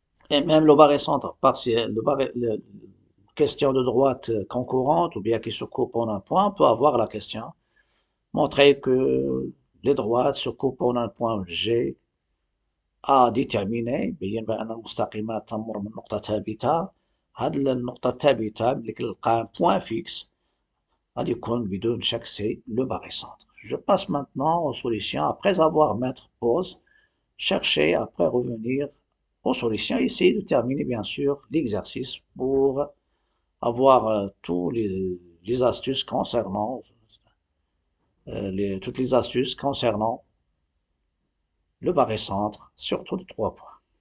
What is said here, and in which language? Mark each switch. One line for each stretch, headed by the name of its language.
French: Et même le barycentre partiel, question de droite concurrente ou bien qui se coupe en un point, peut avoir la question. Montrer que les droites se coupent en un point G à déterminer.
Arabic: بين بأن المستقيمات تمر من نقطة ثابتة. هاد النقطة الثابتة ملي كنلقى point fixe غادي يكون بدون شك
French: c'est le barycentre. Je passe maintenant aux solutions après avoir mettre pause, chercher, après revenir aux solutions, essayer de terminer bien sûr l'exercice pour avoir tous les astuces concernant toutes les astuces concernant le barycentre, surtout de 3 points.